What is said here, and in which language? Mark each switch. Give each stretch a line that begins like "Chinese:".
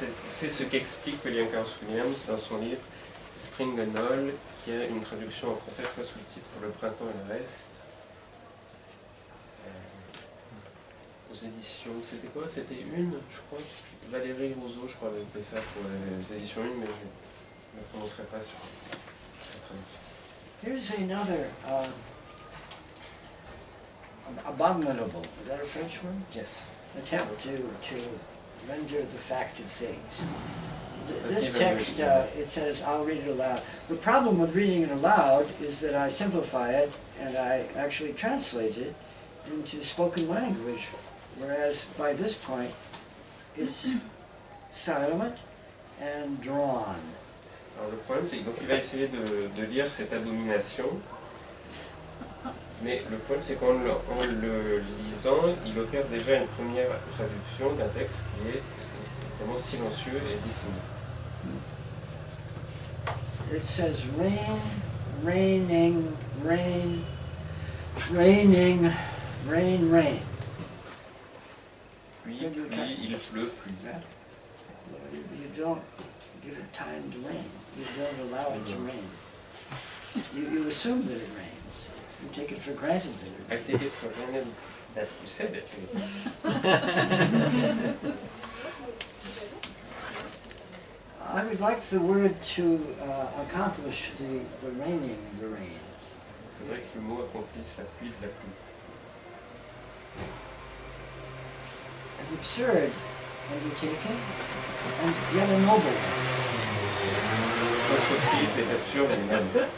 French: C'est ce qu'explique William Carlos Williams dans son livre Spring and All, qui a une traduction en français, je crois, sous le titre Le printemps et le reste. Aux éditions, c'était quoi? C'était une, je crois. Valérie Rousseau, je crois, avait fait ça pour les éditions une, mais je ne prononcerai pas sur la traduction.
English: Here's another abominable, is that a French word? Yes. Attempt to render the fact of things. This text, it says, I'll read it aloud. The problem with reading it aloud is that I simplify it and I actually translate it into spoken language, whereas by this point it's silent and drawn.
French: Alors le problème, c'est qu'il va essayer de lire cette abomination, mais le problème, c'est qu'en le lisant, il opère déjà une première traduction d'un texte qui est vraiment silencieux et dessiné.
English: It says rain, raining, rain, raining, rain, rain.
French: Puis, il pleut, pluie.
English: You don't give it time to rain. You don't allow it to rain. You assume that it rains. You take it for granted that it I rains. take it for granted that you said it. I would like the word to accomplish the raining of the rain.
French: Il faudrait que le mot accomplisse la pluie de la pluie.
English: An absurd undertaking, and yet a noble one.
French: L'entreprise est absurde elle-même.